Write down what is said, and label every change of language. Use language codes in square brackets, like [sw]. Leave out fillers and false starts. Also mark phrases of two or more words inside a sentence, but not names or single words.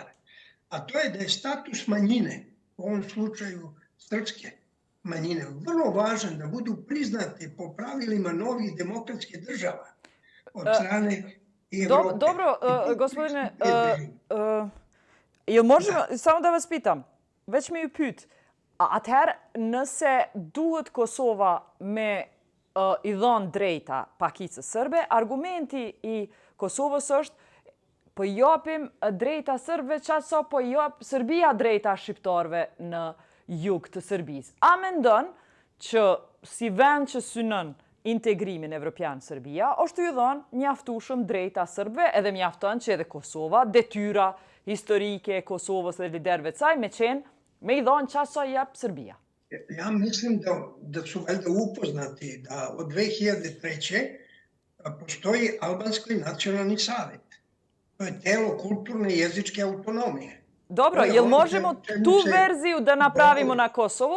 [sr] A to je da je status manjine, u ovom slučaju srpske manjine, vrlo važan da budu priznati po pravilima novih demokratskih država od strane i Evrope. Dobro, gospodine, možemo, samo da vas pitam, [sq] veç me ju pyet, atëherë nëse duhet Kosova me i dhënë drejta pakicës sërbe, argumenti i Kosovës është po japim drejta sërbëve qatë sa po jap Serbia drejta shqiptarëve në jug të Serbisë. A mendon që si vend që synon integrimin evropian Serbia, është ju dhënë mjaftueshëm drejta sërbëve, edhe mjafton që edhe Kosova, detyra historike e Kosovës dhe liderëve të saj me i dhënë qatë sa jap Serbia? [sr] Ja mislim da su valjda upoznati da od 2003. postoji Albanski nacionalni savjet. To je telo kulturne i jezičke autonomije. Dobro, jel možemo tu verziju da napravimo na Kosovu?